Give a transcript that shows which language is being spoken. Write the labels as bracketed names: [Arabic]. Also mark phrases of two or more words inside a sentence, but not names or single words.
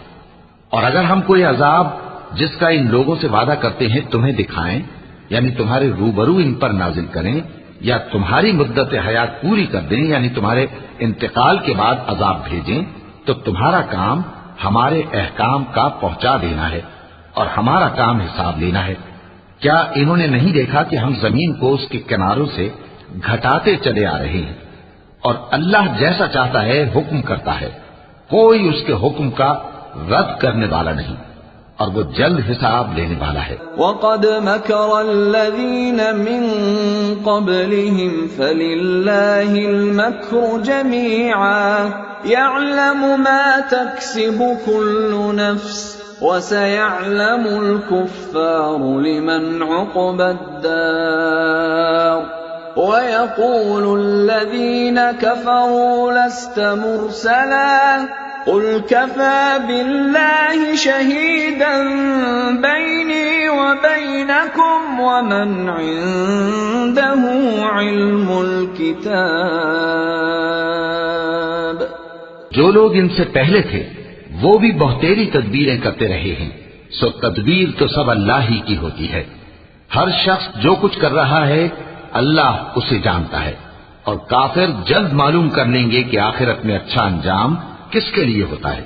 [Urdu] اور اگر ہم کوئی عذاب جس کا ان لوگوں سے وعدہ کرتے ہیں تمہیں دکھائیں، یعنی تمہارے روبرو ان پر نازل کریں، یا تمہاری مدت حیات پوری کر دیں، یعنی تمہارے انتقال کے بعد عذاب بھیجیں، تو تمہارا کام ہمارے احکام کا پہنچا دینا ہے اور ہمارا کام حساب لینا ہے. کیا انہوں نے نہیں دیکھا کہ ہم زمین کو اس کے کناروں سے گھٹاتے چلے آ رہے ہیں، اور اللہ جیسا چاہتا ہے حکم کرتا ہے، کوئی اس کے حکم کا رد کرنے والا نہیں، اور وہ جلد حساب لینے والا ہے. [Arabic] وقد مكر الذين من قبلهم فلله المكر جميعا يعلم ما تكسب كل نفس وسيعلم الكفار لمن عقبى الدار ويقول الذين كفروا لست مرسلا قل كفى بالله شهيدا بيني وبينكم ومن عنده علم الكتاب. [Urdu] جو لوگ ان سے پہلے تھے وہ بھی بہتیری تدبیریں کرتے رہے ہیں، سو تدبیر تو سب اللہ ہی کی ہوتی ہے. ہر شخص جو کچھ کر رہا ہے اللہ اسے جانتا ہے، اور کافر جلد معلوم کر لیں گے کہ آخرت میں اچھا انجام کس کے لیے ہوتا ہے.